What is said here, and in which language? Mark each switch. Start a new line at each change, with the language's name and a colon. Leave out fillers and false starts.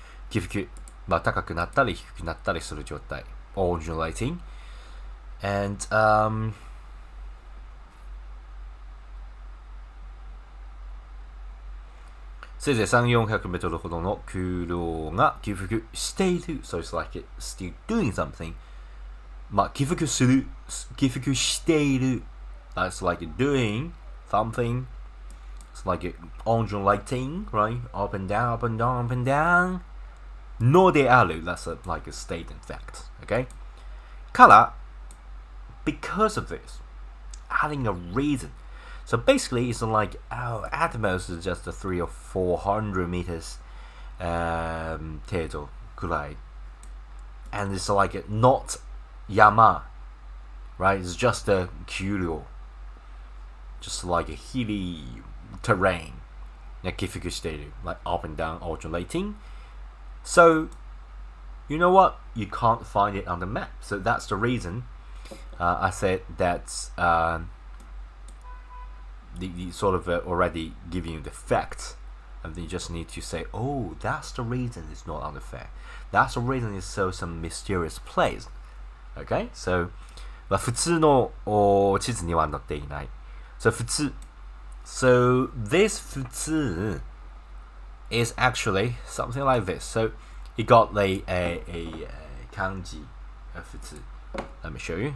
Japanese: 起伏高くなったり低くなったりする状態
English: undulating. And
Japanese: せいぜい3、400メートルほどの空洞が起伏している。
English: So it's like it's still doing something.
Japanese: 起伏する、起伏している。
English: That's like doing something. It's like undulating, right? Up and down, up and down, up and down.
Japanese: のである。
English: That's like a state in fact. Okay?
Japanese: から、
English: because of this, adding a reason. So basically, it's like at most it's just a 300 or 400 meters
Japanese: 程度くらい
English: and it's like not yama, right? It's just a kyuryo, just like a hilly terrain
Japanese: 起伏している
English: like up and down undulating. So you know what? You can't find it on the map. So that's the reason I said that the sort of already giving you the facts, and then you just need to say, oh, that's the reason it's not on the fact. That's the reason it's so some mysterious place. Okay, so
Japanese: 普通の地図には載っていない。
English: So 普通 So this 普通 is actually something like this. So it got a kanji 普通. Let me show you.